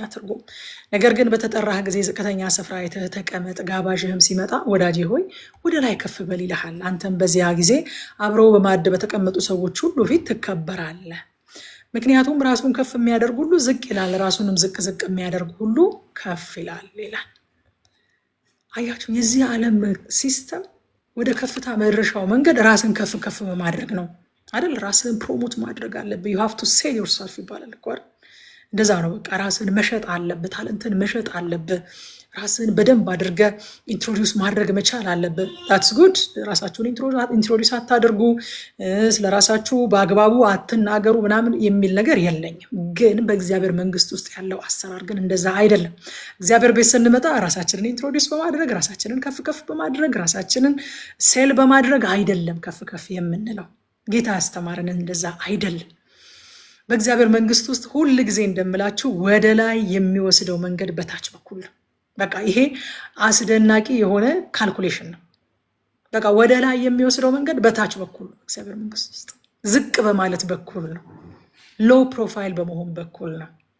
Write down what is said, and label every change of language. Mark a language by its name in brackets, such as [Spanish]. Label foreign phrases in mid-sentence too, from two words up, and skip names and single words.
[Amharic] ትርጉም። ነገር ግን በተጠራህ ጊዜ ዝቅተኛ ስፍራ አይተህ ተቀመጥ፣ ጋባዥህም ሲመጣ ወዳጄ ሆይ ወደ ላይ ከፍ በል ይልሃል። አንተም በዚያ ጊዜ አብረው በማዕድ በተቀመጡ ሰዎች ሁሉ ፊት ትከበራለህ። ምክንያቱም ራሱን ከፍ የሚያደርግ ሁሉ ዝቅ ይላል፣ ራሱንም ዝቅ ዝቅ የሚያደርግ ሁሉ ከፍ ይላል ይላል። አያችሁ፣ የዚህ ዓለም ሲስተም ወደ ከፍታ መድረሻው መንገድ ራስን ከፍ ከፍ በማድረግ ነው አይደል? ራስን ፕሮሞት ማድረግ አለብህ። [English] you have to sell yourself [Amharic] ይባላል እኮ አይደል? እንደዛ ነው። በቃ ራስን መሸጥ አለብህ፣ ታለንትን መሸጥ አለብህ፣ ራስን በደንብ አድርገህ ኢንትሮዲውስ ማድረግ መቻል አለብህ። [English] that's good። [Amharic] ራሳችሁን ኢንትሮዲውስ አታድርጉ፣ ስለ ራሳችሁ በአግባቡ አትናገሩ ምናምን የሚል ነገር የለኝም። ግን በእግዚአብሔር መንግስት ውስጥ ያለው አሰራር ግን እንደዛ አይደለም። እግዚአብሔር ቤት ስንመጣ ራሳችንን ኢንትሮዲውስ በማድረግ ራሳችንን ከፍ ከፍ በማድረግ ራሳችንን ሴል በማድረግ አይደለም ከፍ ከፍ የምንለው። ጌታ ያስተማረን እንደዛ አይደለም። በእግዚአብሔር መንግስት ውስጥ ሁል ጊዜ እንደምላችሁ ወደ ላይ የሚወስደው መንገድ በታች በኩል ነው። በቃ ይሄ አስደናቂ የሆነ ካልኩሌሽን ነው። በቃ ወደ ላይ የሚወስደው መንገድ በታች በኩል ነው። እግዚአብሔር መንግስት ውስጥ ዝቅ በማለት በኩል ነው። [English] low profile [Amharic] በመሆን በኩል ነው።